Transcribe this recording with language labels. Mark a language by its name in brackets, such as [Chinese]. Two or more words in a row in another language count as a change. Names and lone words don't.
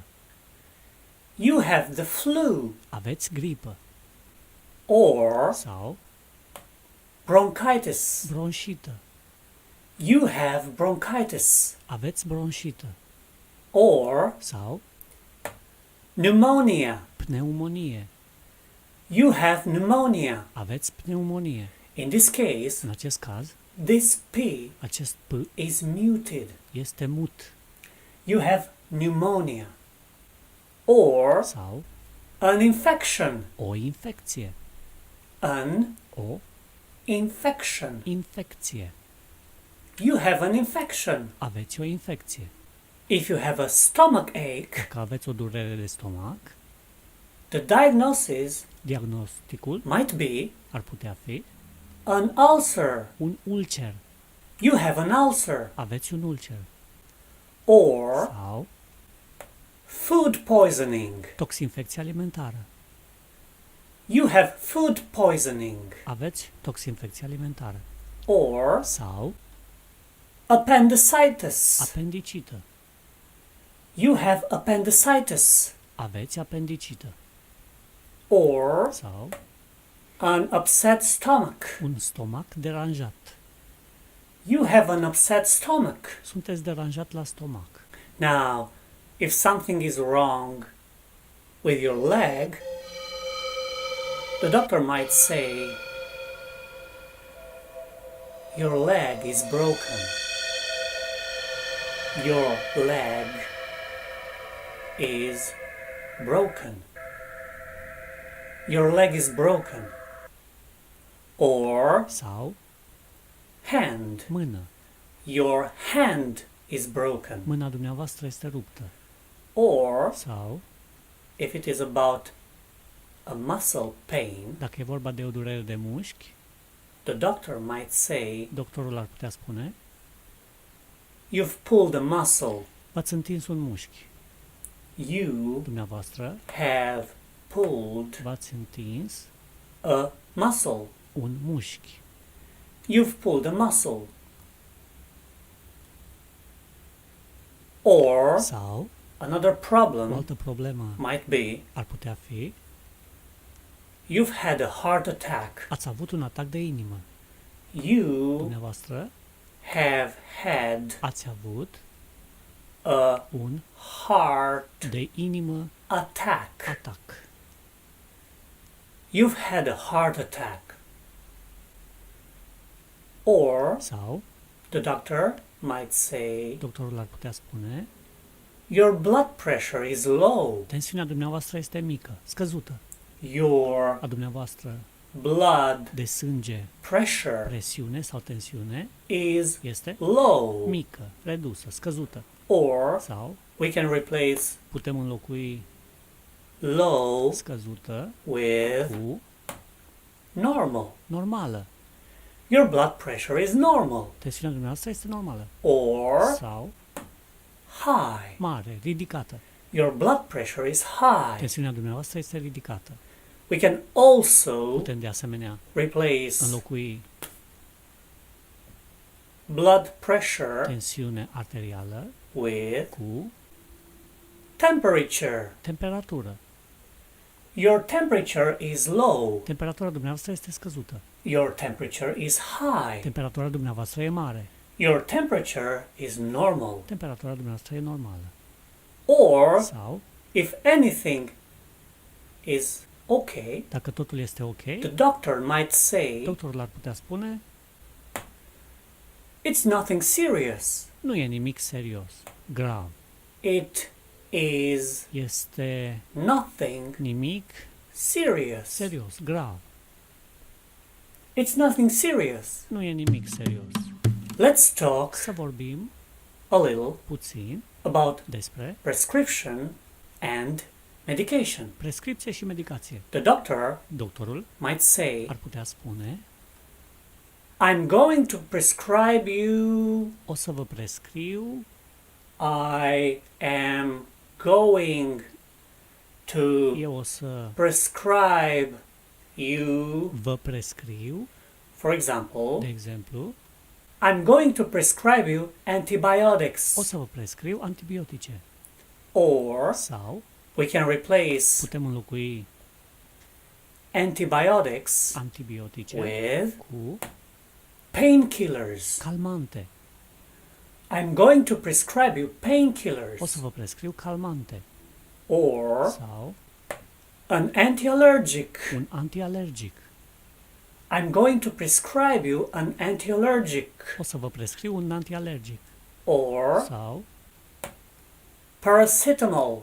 [English] You have the flu. [Romanian] Aveți gripă. [English] Or [Romanian] Sau [English] bronchitis. [Romanian] bronșită. [English] You have bronchitis. [Romanian] Aveți bronșită. [English] Or [Romanian] Sau [English] pneumonia. [Romanian] pneumonie. [English] You have pneumonia. [Romanian] Aveți pneumonie. [English] In this case, [Romanian] În acest caz, [English] this P [Romanian] acest P [English] is muted. [Romanian] este mut. [English] You have pneumonia. Or [Romanian] Sau [English] an infection. [Romanian] o infecție. [English] An [Romanian] O [English] infection. [Romanian] infecție. [English] You have an infection. [Romanian] Aveți o infecție. [English] If you have a stomach ache, [Romanian] Dacă aveți o durere de stomac, [English] the diagnosis [Romanian] diagnosticul [English] might be [Romanian] ar putea fi [English] an ulcer. [Romanian] un ulcer. [English] You have an ulcer. [Romanian] Aveți un ulcer. [English] Or [Romanian] Sau [English] food poisoning. [Romanian] toxinfecție alimentară. [English] You have food poisoning. [Romanian] Aveți toxinfecție alimentară. [English] Or [Romanian] Sau [English] appendicitis. [Romanian] apendicită. [English] You have appendicitis. [Romanian] Aveți apendicită. [English] Or [Romanian] Sau [English] an upset stomach. [Romanian] un stomac deranjat. [English] You have an upset stomach. [Romanian] Sunteți deranjat la stomac. [English] Now, if something is wrong with your leg, the doctor might say, your leg is broken. Your leg is broken. Your leg is broken. Or [Romanian] Sau [English] hand. [Romanian] mână. [English] Your hand is broken. [Romanian] Mâna dumneavoastră este ruptă. [English] Or [Romanian] Sau, [English] if it is about a muscle pain, [Romanian] dacă e vorba de o durere de mușchi, [English] the doctor might say, [Romanian] doctorul ar putea spune [English] you've pulled a muscle. [Romanian] v-ați întins un mușchi. [English] You [Romanian] Dumneavoastră [English] have pulled [Romanian] v-ați întins [English] a muscle. [Romanian] un mușchi. [English] You've pulled a muscle. Or [Romanian] Sau, [English] another [Romanian] o [English] problem [Romanian] altă problemă [English] might be, [Romanian] ar putea fi [English] you've had a heart attack. [Romanian] ați avut un atac de inimă. [English] You [Romanian] Dumneavoastră [English] have had [Romanian] ați avut [English] a [Romanian] un [English] heart [Romanian] de inimă [English] attack. [Romanian] atac. [English] You've had a heart attack. Or [Romanian] Sau, [English] the doctor might say, [Romanian] doctorul ar putea spune [English] your blood pressure is low. [Romanian] tensiunea dumneavoastră este mică, scăzută. [English] Your [Romanian] A dumneavoastră [English] blood [Romanian] de sânge, [English] pressure [Romanian] presiune sau tensiune [English] is [Romanian] este [English] low. [Romanian] mică, redusă, scăzută. [English] Or [Romanian] Sau [English] we can replace [Romanian] putem înlocui [English] low [Romanian] scăzută [English] with [Romanian] cu [English] normal. [Romanian] normală. [English] Your blood pressure is normal. [Romanian] Tensiunea dumneavoastră este normală. [English] Or [Romanian] Sau [English] high. [Romanian] mare, ridicată. [English] Your blood pressure is high. [Romanian] Tensiunea dumneavoastră este ridicată. [English] We can also [Romanian] Putem de asemenea [English] replace [Romanian] înlocui [English] blood pressure [Romanian] tensiune arterială [English] with [Romanian] cu [English] temperature. [Romanian] temperatură. [English] Your temperature is low. [Romanian] Temperatura dumneavoastră este scăzută. [English] Your temperature is high. [Romanian] Temperatura dumneavoastră e mare. [English] Your temperature is normal. [Romanian] Temperatura dumneavoastră e normală. [English] Or [Romanian] Sau, [English] if anything is okay, [Romanian] Dacă totul este ok, [English] the doctor might say, [Romanian] doctorul ar putea spune, [English] it's nothing serious. [Romanian] nu e nimic serios, grav. [English] It is [Romanian] Este [English] nothing [Romanian] nimic [English] serious. [Romanian] serios, grav. [English] It's nothing serious. [Romanian] Nu e nimic serios. [English] Let's talk [Romanian] Să vorbim [English] a little [Romanian] puțin [English] about [Romanian] despre [English] prescription and medication. [Romanian] prescripție și medicație. [English] The doctor [Romanian] Doctorul [English] might say, [Romanian] ar putea spune, [English] I'm going to prescribe you, [Romanian] o să vă prescriu, [English] I am going to [Romanian] eu o să [English] prescribe you, [Romanian] vă prescriu, [English] for [Romanian] de [English] example, [Romanian] exemplu, [English] I'm going to prescribe you antibiotics. [Romanian] o să vă prescriu antibiotice. [English] Or [Romanian] Sau [English] we can replace [Romanian] putem înlocui [English] antibiotics [Romanian] antibiotice [English] with [Romanian] cu [English] painkillers. [Romanian] calmante. [English] I'm going to prescribe you [Romanian] O să [English] painkillers. [Romanian] vă prescriu calmante. [English] Or [Romanian] Sau [English] an anti-allergic. [Romanian] un antialergic. [English] I'm going to prescribe you an anti-allergic. [Romanian] O să vă prescriu un antialergic. [English] Or [Romanian] Sau [English] paracetamol.